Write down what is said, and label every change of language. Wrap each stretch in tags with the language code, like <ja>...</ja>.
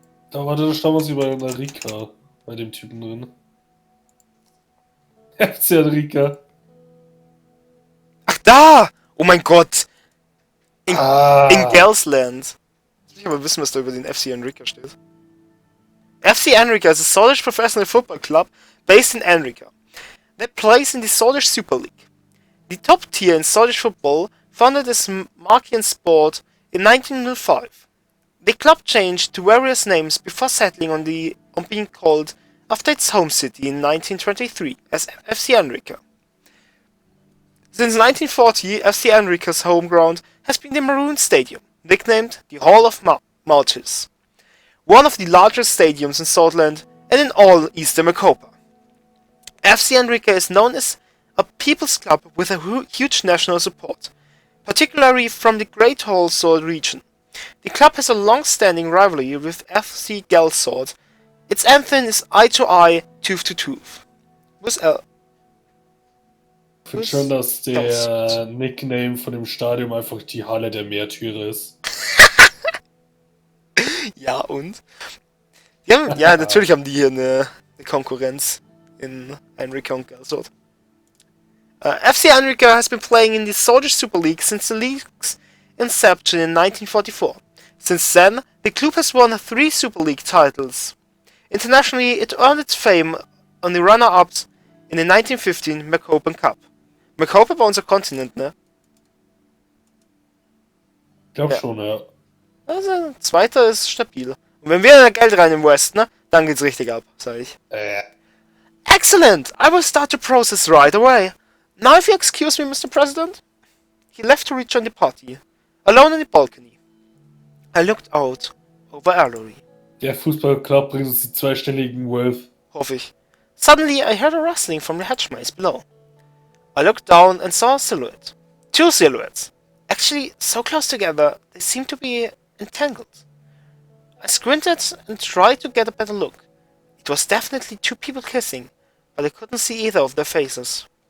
<de>Da war da stand was über eine Rika bei dem Typen drin. FC Enrica. Ach da! Oh mein Gott! In Gelsland. Ich will aber wissen, was da über den FC Enrica steht.</de> <en>FC Enrica is a Swedish professional football club based in Enrica. They plays in the Swedish Super League. The top tier in Swedish football, founded as Markian sport in 1905. The club changed to various names before settling on being called after its home city in 1923 as FC Enrica. Since 1940, FC Enrica's home ground has been the Maroon Stadium, nicknamed the Hall of Martyrs, one of the largest stadiums in Scotland and in all Eastern Macopa. FC Enrica is known as a people's club with a huge national support, particularly from the Great Sword region. The club has a long-standing rivalry with FC Gelsord. Its anthem is Eye to Eye, Tooth to Tooth.</en> <de>Ich finde schon, dass der Nickname von dem Stadion einfach die Halle der Märtyrer ist. Ja, und? Ja, natürlich haben die hier eine Konkurrenz in Enrica und Gelsord. FC Enrica has been playing in the Swedish Super League since the league's inception in 1944. Since then, the club has won 3 Super League titles. Internationally, it earned its fame on the runner-ups in the 1915 Macopan Cup. Macopa war unser Kontinent, ne? Ich glaube schon, ja. Also, zweiter ist stabil. Und wenn wir da Geld rein im West, ne? Dann geht's richtig ab, sag ich.</de> <en>Excellent! I will start the process right away. Now if you excuse me, Mr. President. He left to rejoin the party. Alone in the balcony. I looked out over Ellery.</en> <de>Der Fußballclub bringt uns die zweistelligen Wealth. Hoffe ich.</de> <en>Suddenly I heard a rustling from the hatchways below. I looked down and saw a silhouette. 2 silhouettes. Actually, so close together, they seemed to be entangled. I squinted and tried to get a better look. It was definitely 2 people kissing, but I couldn't see either of their faces.</en>